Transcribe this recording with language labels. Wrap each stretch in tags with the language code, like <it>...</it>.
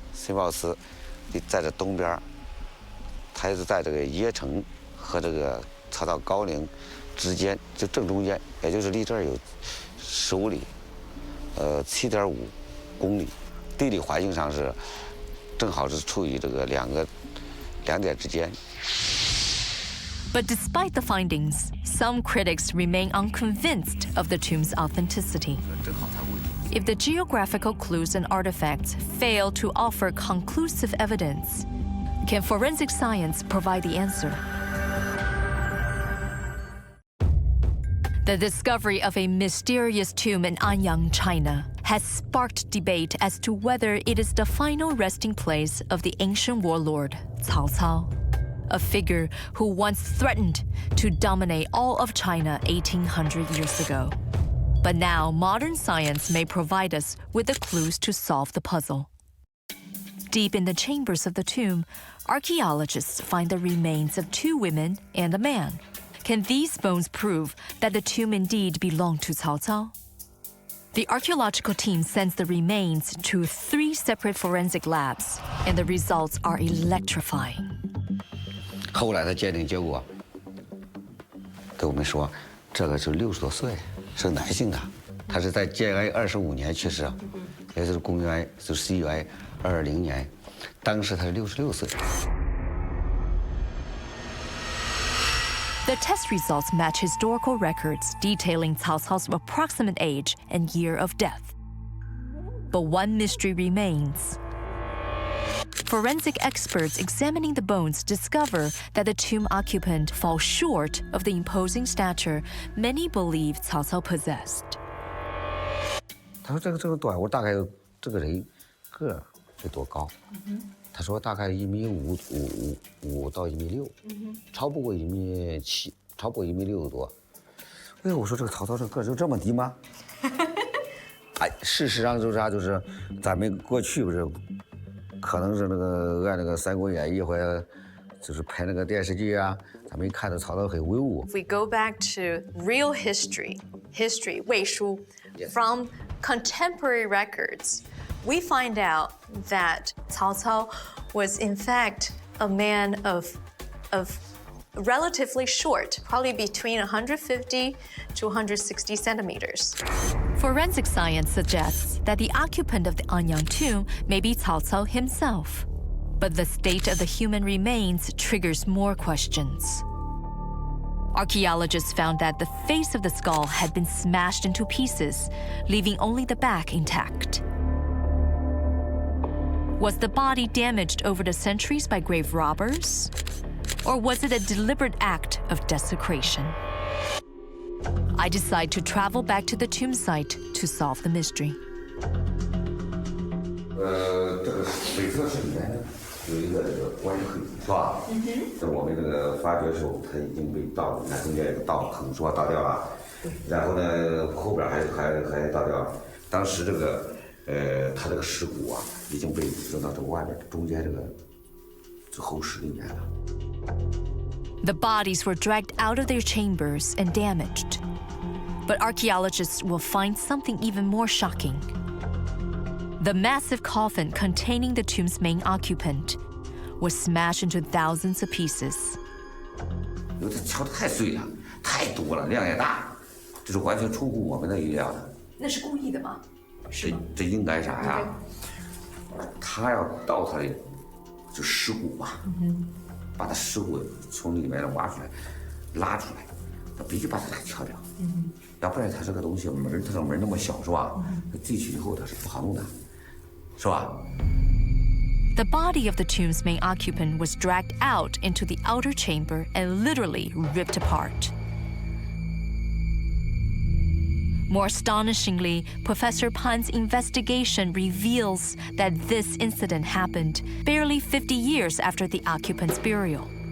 <zh>西门豹祠在这东边，它是在这个邺城和这个曹操高陵之间，就正中间，也就是离这儿有15里，7.5公里。地理环境上是正好是处于这个两点之间。</zh> <en>But despite the findings, some critics remain unconvinced of the tomb's authenticity. If the geographical clues and artifacts fail to offer conclusive evidence, can forensic science provide the answer? The discovery of a mysterious tomb in Anyang, China, has sparked debate as to whether it is the final resting place of the ancient warlord Cao Cao, a figure who once threatened to dominate all of China 1800 years ago. But now modern science may provide us with the clues to solve the puzzle. Deep in the chambers of the tomb, archaeologists find the remains of 2 women and a man. Can these bones prove that the tomb indeed belonged to Cao Cao? The archaeological team sends the remains to 3 separate forensic labs, and the results are electrifying.</en> <zh>后来的鉴定结果跟我们说，这个是60多岁，是男性的，他是在建安25年去世，也就是公元11月20年，当时他是66岁。</zh> <en>The test results match historical records detailing Cao Cao's approximate age and year of death. But one mystery remains. Forensic experts examining the bones discover that the tomb occupant falls short of the imposing stature many believe Cao Cao possessed.</en> <zh>他说这个短，我大概这个人个儿得多高？他说大概1.55米到1.6米，超不过1.7米，超不过1.6米多。哎，我说这个曹操这个儿就这么低吗？哎，事实上就是啥，就是咱们过去不是，可能是那个按那个《三国演义》或者就是拍那个电视剧啊，咱们一看到曹操很威武。</zh> <en>If we go back to real history, 魏书, from contemporary records, we find out that Cao Cao was in fact a man of relatively short, probably between 150 to 160 centimeters. Forensic science suggests that the occupant of the Anyang tomb may be Cao Cao himself. But the state of the human remains triggers more questions. Archaeologists found that the face of the skull had been smashed into pieces, leaving only the back intact. Was the body damaged over the centuries by grave robbers? Or was it a deliberate act of desecration? I decide to travel back to the tomb site to solve the mystery.</en> <zh>这个北侧是里面有一个棺坑，是吧？我们这个发掘的时候，它已经被盗，那中间有个盗坑，是吧？盗掉了。然后呢，后边还盗掉了。当时这个他这个尸骨啊，已经被扔到这外边，中间这后室里面了。</zh> <en>The bodies were dragged out of their chambers and damaged. But archaeologists will find something even more shocking. The massive coffin containing the tomb's main occupant was smashed into thousands of pieces.</en> <zh>因为它敲得太碎了，太多了，量也大，这是完全出乎我们的意料的。那是故意的吗？这应该啥呀？他要盗他的就尸骨嘛，把他尸骨从里面挖出来，拉出来，他必须把它敲掉，要不然他这个东西门，它这个门那么小是吧？进去以后它是不好弄的，是吧？</zh> <en>The body of the tomb's main occupant was dragged out into the outer chamber and literally ripped apart. More astonishingly, Professor Pan's investigation reveals that this incident happened barely 50 years after the occupant's burial.</en>